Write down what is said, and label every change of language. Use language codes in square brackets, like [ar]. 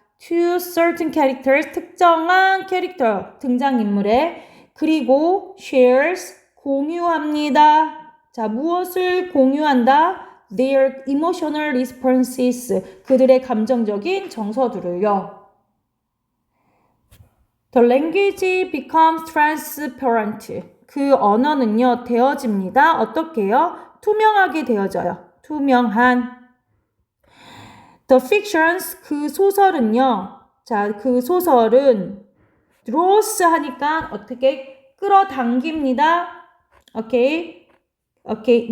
[en] to certain characters, [ko] 특정한 캐릭터, 등장인물에. 그리고 shares, 공유합니다. 자, 무엇을 공유한다? [en] Their emotional responses, [ko] 그들의 감정적인 정서들을요. [en] The language becomes transparent. [ko] 그 언어는요, 되어집니다. 어떻게 해요? 투명하게 되어져요. 투명한. [en] The fictions, [ko] 그 소설은요. 자, 그 소설은 draws 하니까 어떻게 끌어당깁니다. 오케이. 오케이.